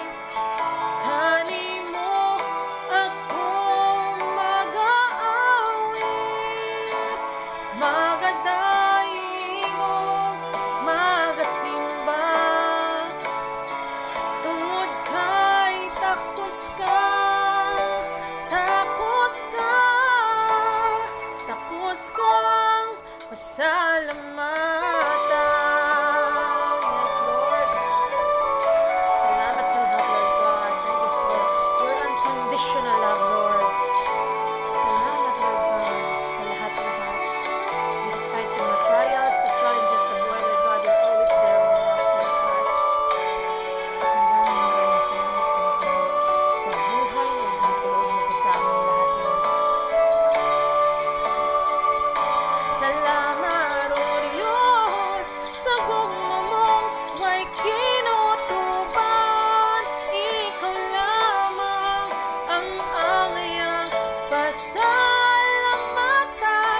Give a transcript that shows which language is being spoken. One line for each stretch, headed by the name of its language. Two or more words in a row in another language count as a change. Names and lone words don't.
Cebuano: Kanimo ako mag-aawit, magadaingog, magasimba. Tungod kay takos ka, takos ka, takos kang pasalamatan.
English: Yes, Lord.
Filipino: Salamat sa lahat, Lord God.
English: Thank you for your unconditional love, Lord.
Filipino: Salamat, Lord God, sa lahat-lahat.
English: Despite
Filipino: sa mga
English: trials, sa challenges of life, Lord God, you're always there with us, Lord God.
Filipino: Maraming salamat, Lord God, sa buhay na ibinigay mo po sa amin lahat, Lord.
Cebuano: Salamat, O Diyos, sa gugma mong way kinutuban. Ikaw lamang ang angayang pasalamatan.